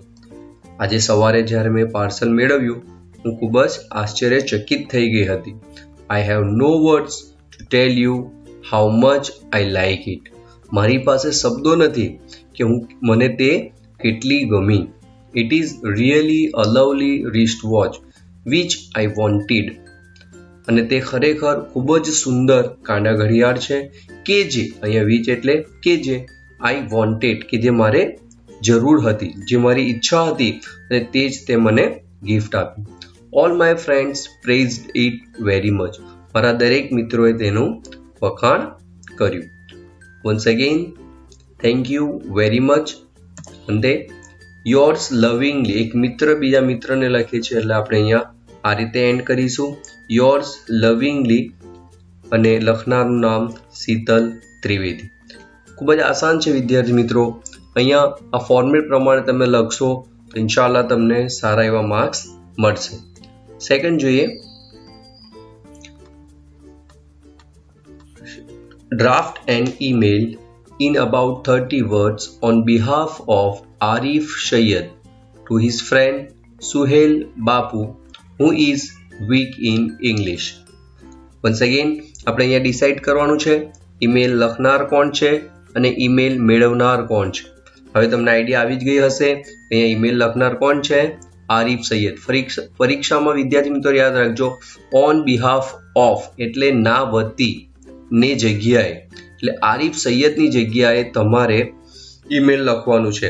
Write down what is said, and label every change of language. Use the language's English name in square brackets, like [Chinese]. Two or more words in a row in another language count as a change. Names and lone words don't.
[Gujarati] આજે સવારે જ્યારે મેં પાર્સલ મેળવ્યું હું ખૂબ જ આશ્ચર્યચકિત થઈ ગઈ હતી. [English] I have no words to tell you how much I like it. [Gujarati] મારી પાસે શબ્દો નથી કે મને તે કેટલી ગમી. [English] It is really a lovely wrist watch. which I wanted. [Gujarati] અને તે ખરેખર ખૂબ જ સુંદર કાંડા ઘડિયાળ છે કે જે અહીંયા which એટલે કે જે [English] I wanted [Gujarati] કે જે મારે જરૂર હતી, જે મારી ઈચ્છા હતી અને તે જ તે મને ગિફ્ટ આપી. [English] All my friends praised it very much. [Gujarati] મારા દરેક મિત્રોએ તેનું વખાણ કર્યું. [English] Once again, thank you very much. અંતે yours lovingly, [Gujarati] એક મિત્ર બીજા મિત્રને લખે છે એટલે આપણે અહીંયા આ રીતે એન્ડ કરીશું. [English] yours lovingly [Gujarati] અને લખનારનું નામ શીતલ ત્રિવેદી. ખૂબ જ આસાન છે વિદ્યાર્થી મિત્રો. અહીંયા આ ફોર્મેટ પ્રમાણે તમે લખશો તો ઇન્શાલ્લાહ તમને સારા એવા માર્ક્સ મળશે. સેકન્ડ જોઈએ, [English] draft an email in about 30 words on behalf of Arif Syed to his friend Suhail Bapu who is weak in English. Once again, [Gujarati] આપણે અહીંયા ડિસાઇડ કરવાનું છે ઈમેલ લખનાર કોણ છે અને ઈમેલ મેળવનાર કોણ છે. હવે તમને આઈડિયા આવી જ ગઈ હશે. અહીંયા ઈમેલ લખનાર કોણ છે? આરિફ સૈયદ. પરીક્ષામાં વિદ્યાર્થી મિત્રો યાદ રાખજો, [English] on behalf of [Gujarati] એટલે ના વતી ને જગ્યાએ, એટલે આરિફ સૈયદની જગ્યાએ તમારે ઈમેલ લખવાનું છે.